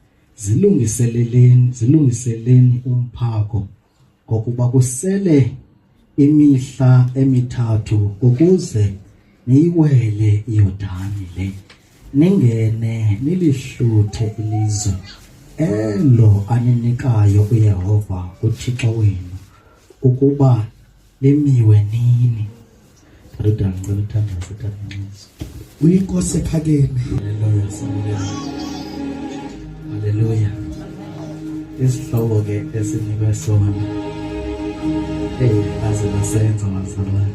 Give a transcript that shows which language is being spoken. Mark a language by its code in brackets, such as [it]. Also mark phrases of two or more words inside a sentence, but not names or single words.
[xh] zilungiseleni umphako, ngokuba kusele imihla emithathu ukuze niyiwele iYordani le, ningene nilihluthe ilizwe elo aninikayo uYehova uThixo wenu ukuba limiwe nini. Uyinkosi ephakeme. Haleluya. Isihloko ke esinikwe sona. Aze basenza mazalwane.